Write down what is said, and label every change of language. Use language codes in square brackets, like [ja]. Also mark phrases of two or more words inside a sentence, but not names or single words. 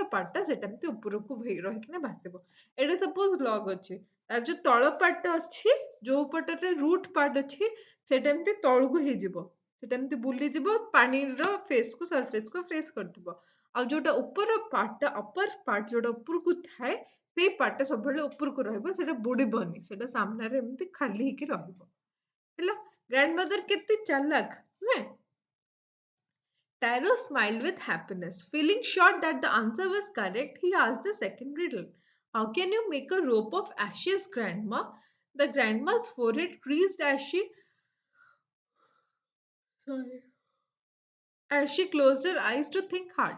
[or] ପାର୍ଟଟା ସେଟା ଏମିତି ଉପରକୁ ରହିକିନା ଭାସିବ ଏଇଟା [en] suppose log [or] ଅଛି ତାର ଯୋଉ ତଳ ପାର୍ଟଟା ଅଛି ଯୋଉ ପଟରେ [en] root part [or] ଅଛି ସେଟା ଏମିତି ତଳକୁ ହେଇଯିବ ସେଟା ଏମିତି ବୁଲିଯିବ ପାଣିର ଫେସକୁ ସରଫେସକୁ ଫେସ୍ କରିଥିବ ଆଉ ଯୋଉଟା ଉପର ପାର୍ଟଟା [en] upper part [or] ଯୋଉଟା ଉପରକୁ ଥାଏ ସେଇ ପାର୍ଟଟା ସବୁବେଳେ ଉପରକୁ ରହିବ ସେଟା ବୁଡିବନି ସେଟା ସାମ୍ନାରେ ଏମିତି ଖାଲି ହେଇକି ରହିବ ହେଲା ଗ୍ରାଣ୍ଡମଦର କେତେ ଚାଲାକ ନୁହେଁ [en] Taro smiled with happiness. Feeling sure that the answer was correct, he asked the second riddle. How can you make a rope of ashes, Grandma? The grandma's forehead creased sorry, as she closed her eyes to think hard.